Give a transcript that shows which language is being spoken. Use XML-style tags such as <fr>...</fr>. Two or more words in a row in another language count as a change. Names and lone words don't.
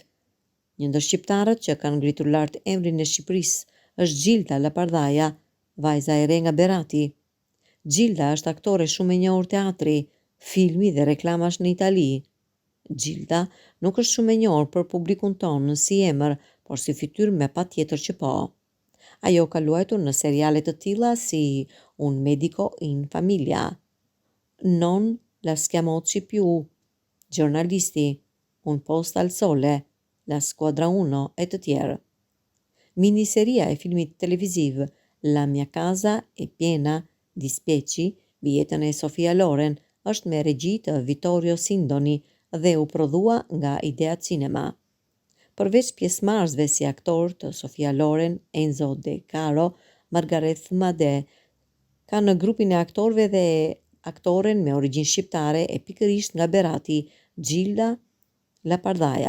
<sq>Një ndër shqiptarët që kanë ngritur lart emrin e Shqipërisë është Gjilda Lapardhaja, vajza e re nga Berati. Gjilda është aktore shumë e njohur teatri, filmi dhe reklamash në Itali. Gjilda nuk është shumë e njohur për publikun tonë si emër, por si fytyrë me patjetër që po. Ajo ka luajtur në seriale të tilla si Un medico in famiglia, Non la schiamozzi più, Giornalisti, Un posto al sole, La squadra uno e të tjerë. Miniseria e filmit televiziv La mia casa è piena di specie, mbi jetën e Sofia Loren, është me regji të Vittorio Sindoni dhe u prodhua nga Idea Cinema. Përveç pjesëmarrësve si aktor të Sofia Loren, Enzo De Caro, Margaret Made, ka në grupin e aktorëve dhe aktoren me origjinë shqiptare e pikërisht nga Berati, Gjilda Lapardhaja.</sq>